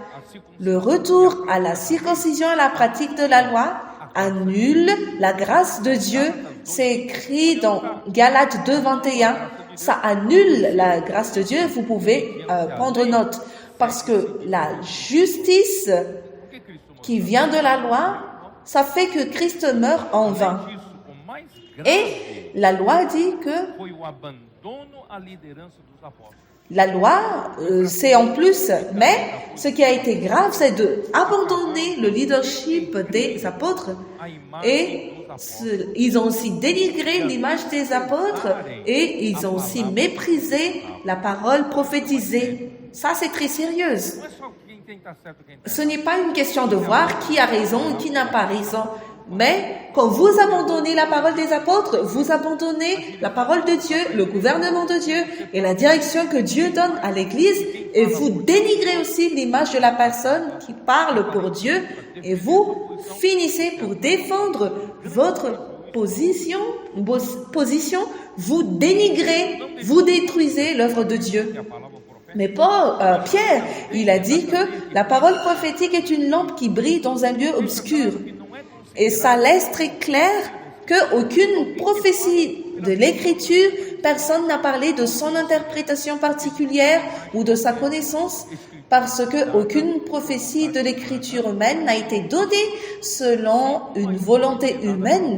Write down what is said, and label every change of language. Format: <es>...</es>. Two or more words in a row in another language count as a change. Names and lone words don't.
<fr>Le retour à la circoncision, à la pratique de la loi, annule la grâce de Dieu. C'est écrit dans Galates 2, 21. ça annule la grâce de Dieu. Vous pouvez prendre note. Parce que la justice</fr> <pt>Porque Cristo morreu.</pt> <fr>qui vient de la loi, ça fait que Christ meurt en vain.</fr> <pt>Além disso, o mais</pt> <fr>Et</fr> <pt>grave</pt> <fr>la loi dit que</fr> <pt>foi o abandono à liderança dos apóstolos.</pt> <fr>la loi, c'est en plus, mais ce qui a été grave, c'est de abandonner le leadership des apôtres.</fr> <pt>A imagem</pt> <fr>Et</fr> <pt>dos apóstolos.</pt> <fr>ils ont aussi dénigré l'image des apôtres et ils ont aussi méprisé la parole prophétisée. Ça, c'est très sérieux.</fr> <pt>Não é só quem está certo e quem está</pt> <fr>Ce n'est pas une question de voir qui a raison et qui n'a pas raison. Mais quand vous abandonnez la parole des apôtres, vous abandonnez la parole de Dieu, le gouvernement de Dieu et la direction que Dieu donne à l'Église, et vous dénigrez aussi l'image de la personne qui parle pour Dieu, et vous finissez pour défendre votre position, vous dénigrez, vous détruisez l'œuvre de Dieu.</fr> <pt>a palavra profética.</pt> <fr>Mais Pierre, il a dit que la parole prophétique est une lampe qui brille dans un lieu obscur. Et ça laisse très clair qu'aucune prophétie de l'Écriture, personne n'a parlé de son interprétation particulière ou de sa connaissance, parce que aucune prophétie de l'Écriture humaine n'a été donnée selon une volonté humaine.</fr>